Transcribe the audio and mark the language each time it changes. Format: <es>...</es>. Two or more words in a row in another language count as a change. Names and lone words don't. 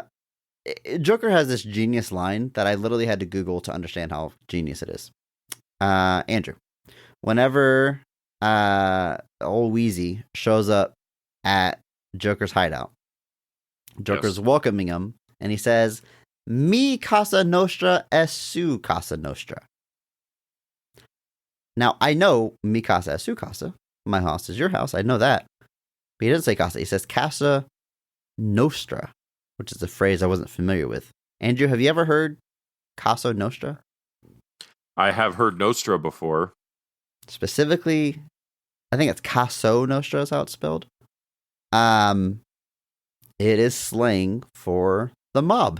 <en>Joker has this genius line that I literally had to Google to understand how genius it is. Andrew, whenever old Wheezy shows up at Joker's hideout, Joker's welcoming him, and he says,</en> <es>"Mi casa nostra es su casa nostra."</es> <en>Now, I know</en> <es>mi casa es su casa.</es> <en>My house is your house. I know that. But he doesn't say casa. He says</en> <it>casa nostra,</it> <en>which is a phrase I wasn't familiar with. Andrew, have you ever heard</en> <it>Casa Nostra?</it> <en>I have heard Nostra before. Specifically, I think it's</en> <it>Caso Nostra</it> <en>is how it's spelled. It is slang for the mob.</en>